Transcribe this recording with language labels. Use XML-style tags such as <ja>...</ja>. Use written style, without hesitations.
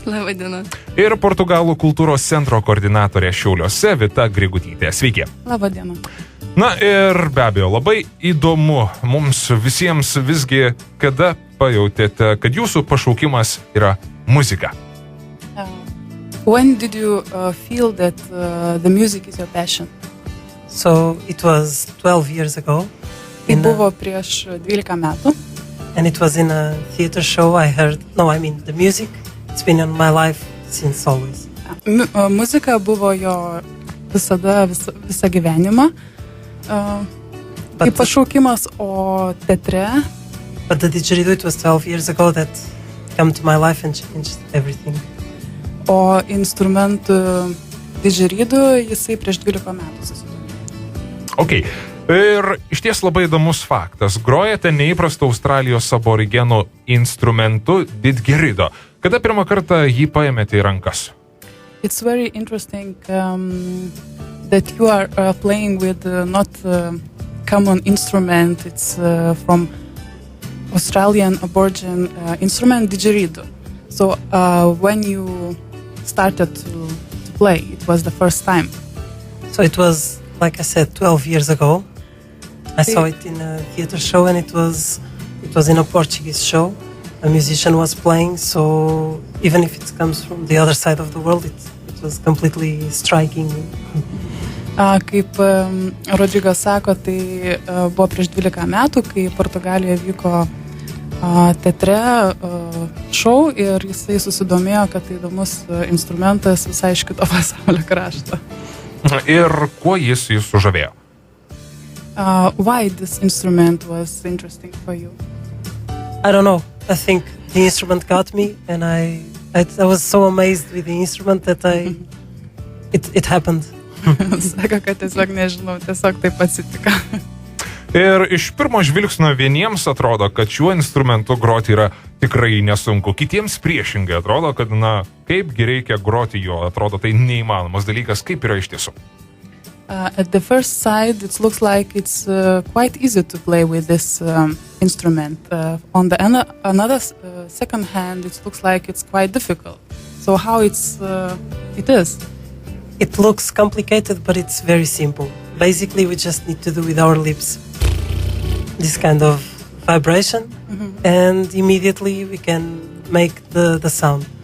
<lt>Labadiena. Ir Portugalų kultūros centro koordinatorė Šiauliuose Vita Grigutytė. Sveiki. Labadiena. Na ir be abejo, labai įdomu mums visiems visgi, kada pajautėte, kad jūsų pašaukimas yra muzika.</lt> <en>When did you feel that the music is your passion? So it was 12 years ago.</en> <lt>Tai buvo prieš 12 metų.</lt> <en>And it was in a theater show. The music, it's been in my life since always.</en> <lt>Muzika buvo jo visada, visą gyvenimą. Kaip pašaukimas, o teatre.</lt> <en>But the didgeridoo, it was 12 years ago that came to my life and changed everything.</en> <lt>O instrumentų didgeridoo jisai prieš 12 metų susidomėjo.</lt> <en>Okay.</en> <lt>Ir išties labai įdomus faktas. Grojate neįprastą Australijos aborigenų instrumentu didgerido. Kada pirmą kartą jį paėmėte į rankas?</lt> <en>It's very interesting that you are playing with not common instrument. It's from Australian Aborigine instrument didgeridoo. So when you started to play, it was the first time. So it was, like I said, 12 years ago. I saw it in a theater show, and it was in a Portuguese show. A musician was playing, so even if it comes from the other side of the world, it was completely striking me.</en> <lt>Kaip Rodrigo sako, tai buvo prieš 12 metų, kai Portugalijoje vyko teatre šou ir jisai susidomėjo, kad tai įdomus instrumentas visai iš kito pasaulio krašto. Ir kuo jis jūs sužavėjo?</lt> <en>Why this instrument was interesting for you? I don't know. I think the instrument got me, and I was so amazed with the instrument that it happened.</en> <lt>Sako, kad tiesiog nežinau, tiesiog taip atsitiko. Ir iš pirmo žvilgsnio vieniems atrodo, kad šiuo instrumentu groti yra tikrai nesunku. Kitiems priešingai atrodo, kad kaipgi reikia groti jo, atrodo tai neįmanomas dalykas, kaip yra iš tiesų.</lt> <en>At the first sight, it looks like it's quite easy to play with this instrument. On the another second hand, it looks like it's quite difficult. So how it is? It looks complicated, but it's very simple. Basically, we just need to do with our lips this kind of vibration, and immediately we can make the sound.</en>